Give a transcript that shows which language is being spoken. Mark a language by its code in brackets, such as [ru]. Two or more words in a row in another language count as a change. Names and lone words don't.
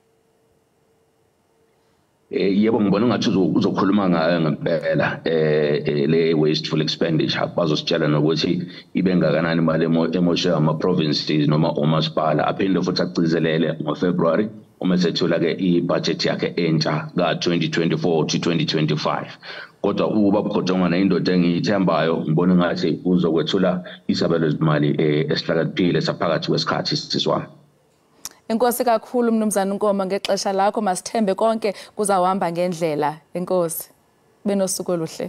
[zu] Yebo ngibona ngathi uzokhuluma ngayo ngempela le [en] wasteful expenditure [zu] bazositshela nokuthi ibe ngakanani imali emoshe ama provinces noma umasipala aphinde futhi agcizelele ngoFebruary uma sethula ke ibudget yakhe entsha ka 2024 to 2025. Kodwa uba Bukotongwana indoda engiyithembayo ngibona ngathi uzokwethula isabelo zimali esihlakaniphile saphakathi kwesikhathi siswami. [xh] Enkosi kakhulu Mnumzana Nkoma ngexesha lakho masithembe konke kuzawuhamba ngendlela. Enkosi. Benosuku oluhle.